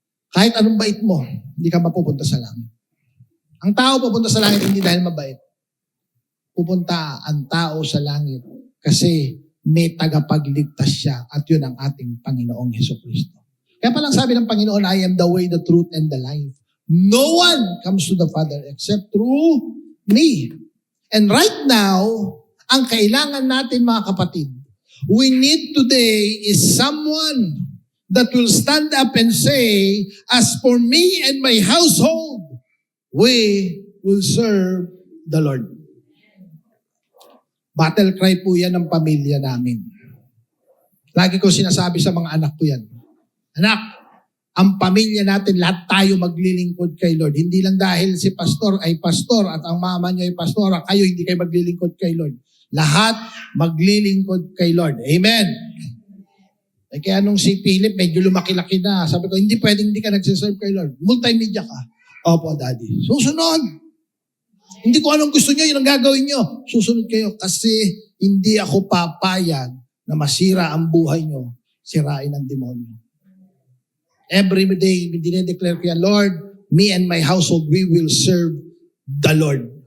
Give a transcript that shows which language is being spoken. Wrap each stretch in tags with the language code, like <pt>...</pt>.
<tl>Kahit anong bait mo, hindi ka mapupunta sa langit. Ang tao pupunta sa langit hindi dahil mabait. Pupunta ang tao sa langit kasi may tagapagligtas siya at yun ang ating Panginoong Hesukristo. Kaya palang sabi ng Panginoon,</tl> <en>I am the way, the truth, and the life. No one comes to the Father except through me. And right now,</en> <tl>ang kailangan natin mga kapatid,</tl> <en>we need today is someone that will stand up and say, as for me and my household, we will serve the Lord.</en> <tl>Battle cry po yan ng pamilya namin. Lagi ko sinasabi sa mga anak ko yan. Anak, ang pamilya natin, lahat tayo maglilingkod kay Lord. Hindi lang dahil si pastor ay pastor at ang mama niya ay pastora, kayo hindi kayo maglilingkod kay Lord. Lahat maglilingkod kay Lord. Amen. Eh kaya nung si Philip, medyo lumaki-laki na. Sabi ko, hindi pwedeng hindi ka nagsiserve kay Lord. Multimedia ka. Opo, Daddy. Susunod. Hindi ko anong gusto niyo, yun ang gagawin niyo. Susunod kayo kasi hindi ako papayag na masira ang buhay niyo, sirain ng demonyo.</tl> <en>Every day,</en> <tl>dinedeclare ko yan,</tl> <en>Lord, me and my household, we will serve the Lord.</en>